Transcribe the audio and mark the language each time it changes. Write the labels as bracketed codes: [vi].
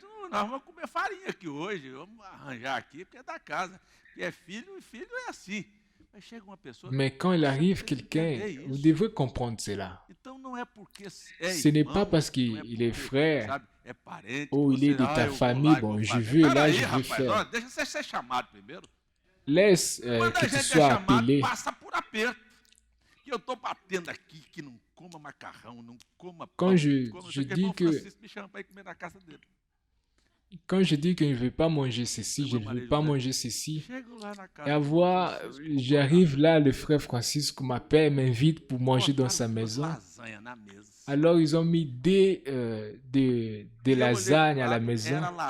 [pt] nós vamos comer farinha aqui hoje, vamos arranjar aqui, porque é da casa, porque é filho, e filho é assim. Mas chega uma pessoa... [fr] Mais quand il arrive quelqu'un, vous devrez comprendre cela. Ce n'est pas parce qu'il est frère, ou il est de ta famille, bon, je veux, là, je veux faire. [pt] Deixa ser chamado primeiro. [fr] Laisse que tu sois appelé. [pt] Passa por aperto. Que eu estou batendo aqui, que não coma macarrão, não coma pão. [fr] Quand je dis que... [pt] me chama para ir comer na casa dele. [fr] Quand je dis que je ne veux pas manger ceci, je ne veux pas manger ceci, et à voir, j'arrive là, le frère Francisco m'appelle, m'invite pour manger dans sa maison. Alors ils ont mis des lasagnes à la maison.